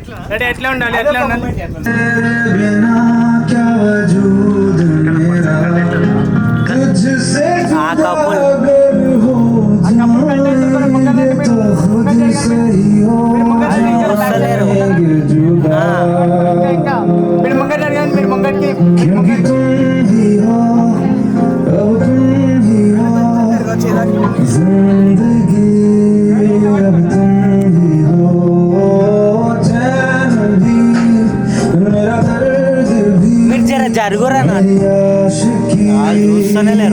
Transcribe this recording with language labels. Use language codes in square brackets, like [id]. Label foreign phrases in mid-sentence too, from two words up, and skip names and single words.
[te] రెడీ ఎట్లా ఉండాలి ఎట్లా ఉండాలి [hi] बिना क्या वजूद मेरा तुझसे जुदा अगर हो जाएंगे तो खुद से ही हो जाएंगे जुदा [te] మీరు ముంగట్ అడగండి మీరు ముంగట్కి [hi] क्योंकि तुम ही हो अब तुम ही हो जिंदगी अब तुम ही हो चैन भी मेरा दर्द भी [te] మీరు జర జరుగురా [hi] मेरी आशिकी [te] చూస్తూనే లేరు.